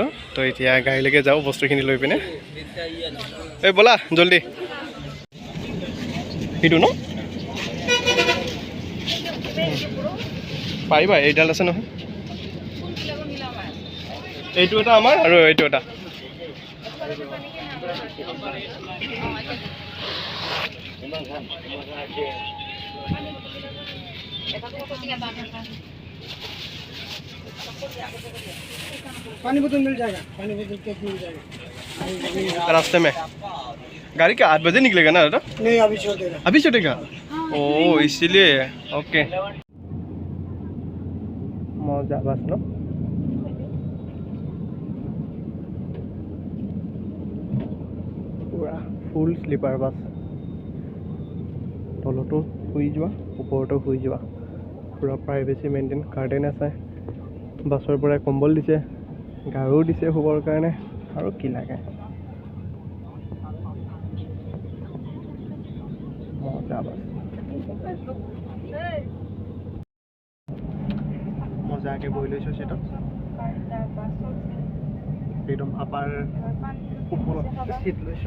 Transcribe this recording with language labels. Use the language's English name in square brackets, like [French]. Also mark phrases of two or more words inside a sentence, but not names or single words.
[Assamese] তো এতিয়া গাড়ীলৈকে যাওঁ বস্তুখিনি লৈ পিনে। এই ব'লা জল্দি। সেইটো ন পাৰিবা, এইডাল আছে নহয়। এইটো এটা আমাৰ আৰু এইটো এটা। [Hindi] पानी बोतल मिल जाएगा, पानी बोतल केक मिल जाएगा। रास्ते में गाड़ी क्या 8 बजे निकलेगा ना दादा? नहीं, अभी छोड़ेगा। अभी छोड़ेगा? ओह इसीलिए। ओके मजा बस न पूरा [English] full sleeper bus. [Assamese] তলতো শুই যোৱা, ওপৰতো শুই যোৱা, পূৰা [English] privacy maintain. [Assamese] গাৰ্ডেন আছে, বাছৰ পৰা কম্বল দিছে, গাৰু দিছে শুবৰ কাৰণে, আৰু কি লাগে। মজা বাছ, মজাকৈ বহি লৈছোঁ চিটত, একদম আপাৰ ওপৰত চিট লৈছোঁ।